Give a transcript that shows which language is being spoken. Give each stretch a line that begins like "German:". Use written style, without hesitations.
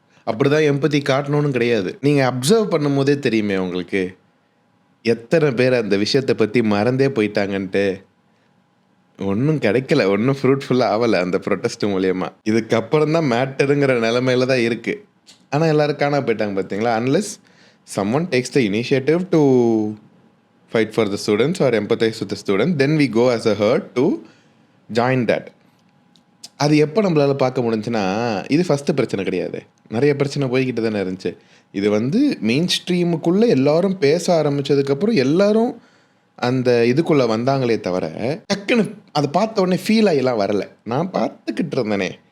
Tamil: அப்படி தான் எம்பத்தி காட்டணும்னு கிடையாது. நீங்கள் அப்சர்வ் பண்ணும் போதே தெரியுமே உங்களுக்கு, எத்தனை பேர் அந்த விஷயத்தை பற்றி மறந்தே போயிட்டாங்கன்ட்டு. ஒன்றும் கிடைக்கல, ஒன்றும் ஃப்ரூட்ஃபுல்லாக ஆகலை அந்த ப்ரொட்டஸ்ட் மூலயமா. இதுக்கப்புறம் தான் மேட்டருங்கிற நிலைமையில தான் இருக்குது. ஆனால் எல்லோரும் காணா போயிட்டாங்க பார்த்தீங்களா?
English: Unless someone takes the initiative to fight for the students or empathize with the students, then we go as a herd to join that.
Tamil: அது எப்போ நம்மளால் பார்க்க முடிஞ்சுன்னா, இது ஃபஸ்ட்டு பிரச்சனை கிடையாது, நிறைய பிரச்சனை போய்கிட்டு தானே இருந்துச்சு. இது வந்து மெயின் ஸ்ட்ரீமுக்குள்ளே எல்லோரும் பேச ஆரம்பித்ததுக்கப்புறம் எல்லோரும் அந்த இதுக்குள்ளே வந்தாங்களே தவிர, டக்குன்னு அதை பார்த்த உடனே ஃபீல் ஆகிலாம் வரலை. நான் பார்த்துக்கிட்டு இருந்தேனே.